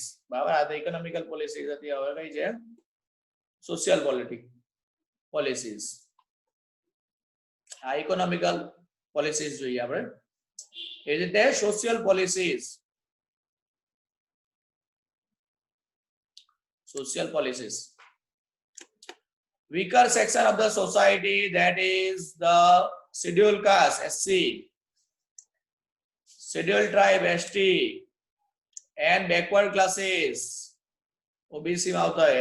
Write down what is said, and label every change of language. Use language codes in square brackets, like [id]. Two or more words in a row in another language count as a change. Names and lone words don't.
[gu] બરાબર, આ તો [en] economical policies [gu] હતી, હવે કઈ છે [en] social policies. [gu] આ [en] economical policies [gu] જોઈએ આપણે. એ રીતે [en] social policies, weaker section of the society, that is the scheduled caste SC, scheduled tribe ST, and backward classes OBC [gu] માં આવતા હોય.